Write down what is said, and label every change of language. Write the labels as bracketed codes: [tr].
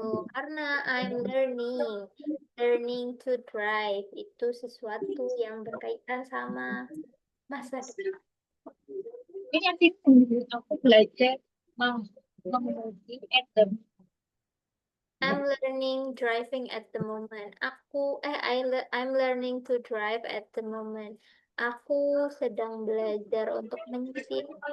[id] karena [en] I'm learning to drive [id] itu sesuatu yang berkaitan sama masa depan. Ini aku belajar mengemudi [en] I'm learning driving at the moment. I'm learning to drive at the moment. [id] Aku sedang belajar untuk menyetir.